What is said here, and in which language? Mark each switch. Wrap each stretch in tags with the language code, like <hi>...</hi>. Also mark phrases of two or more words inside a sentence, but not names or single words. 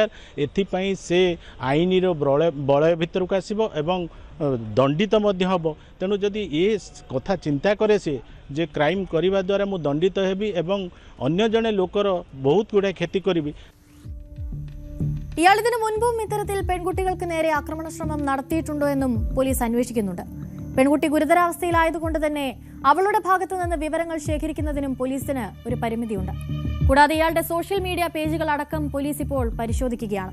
<or>ଏଥିପାଇଁ ସେ ଆଇନର ବଳୟ ଭିତରକୁ ଆସିବ ଏବଂ ଦଣ୍ଡିତ ମଧ୍ୟ ହେବ. ତେଣୁ ଯଦି ଏ କଥା ଚିନ୍ତା କରେ ସେ ଯେ କ୍ରାଇମ୍ କରିବା ଦ୍ୱାରା ମୁଁ ଦଣ୍ଡିତ ହେବି ଏବଂ ଅନ୍ୟ ଜଣେ ଲୋକର ବହୁତ ଗୁଡ଼ାଏ କ୍ଷତି କରିବି.</or> <ml>ഇയാൾ ഇതിനു മുൻപും ഇത്തരത്തിൽ പെൺകുട്ടികൾക്ക് നേരെ ആക്രമണ ശ്രമം നടത്തിയിട്ടുണ്ടോ എന്നും പോലീസ് അന്വേഷിക്കുന്നുണ്ട്. പെൺകുട്ടി ഗുരുതരാവസ്ഥയിലായതുകൊണ്ട് തന്നെ അവളുടെ ഭാഗത്തു നിന്ന് വിവരങ്ങൾ ശേഖരിക്കുന്നതിനും പോലീസിന് ഒരു പരിമിതിയുണ്ട്. കൂടാതെ ഇയാളുടെ സോഷ്യൽ മീഡിയ പേജുകൾ അടക്കം പോലീസ് ഇപ്പോൾ പരിശോധിക്കുകയാണ്.</ml>